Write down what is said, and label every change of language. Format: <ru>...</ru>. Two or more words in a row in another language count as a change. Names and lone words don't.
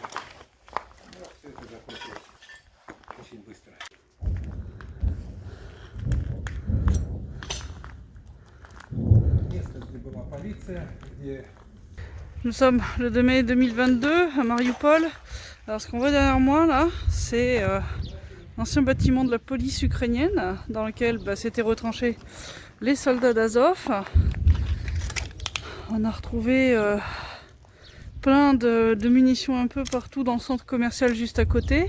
<ru>Ну, все это закончилось очень быстро. Место, где была полиция, где...</ru> <fr>Nous sommes le 2 mai 2022 à Mariupol. Alors ce qu'on voit derrière moi là, c'est l'ancien bâtiment de la police ukrainienne dans lequel s'étaient retranchés les soldats d'Azov. On a retrouvé plein de munitions un peu partout dans le centre commercial juste à côté.</fr>